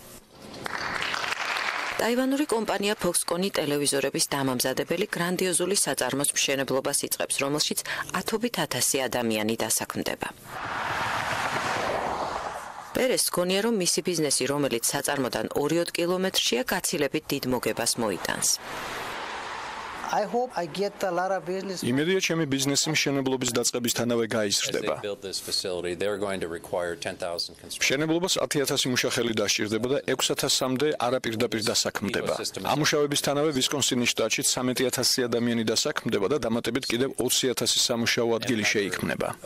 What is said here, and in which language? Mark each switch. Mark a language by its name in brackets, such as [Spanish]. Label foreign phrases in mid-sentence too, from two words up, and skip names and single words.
[Georgian] ტაივანური კომპანია Foxconn ტელევიზორების დამამზადებელი გრანდიოზული საწარმოს მშენებლობას იწყებს, რომელშიც 10,000 ადამიანი დასაქმდება. პერეს გონია, რომ მისი ბიზნესი, რომელიც საწარმოდან 2 კილომეტრშია, გაცილებით დიდ მოგებას მოიტანს. [English] I hope I get a lot of business. [Georgian] იმედია ჩემი ბიზნესი მშენებლობის დაწყებისთანავე გაიზრდება. მშენებლობას 10,000 მუშახელი დასჭირდება და 6,000-მდე არაპირდაპირ დასაქმდება. ამუშავებისთანავე ვისკონსინის შტატში 13,000 ადამიანი დასაქმდება და დამატებით კიდევ 20,000 სამუშაო ადგილი შეიქმნება.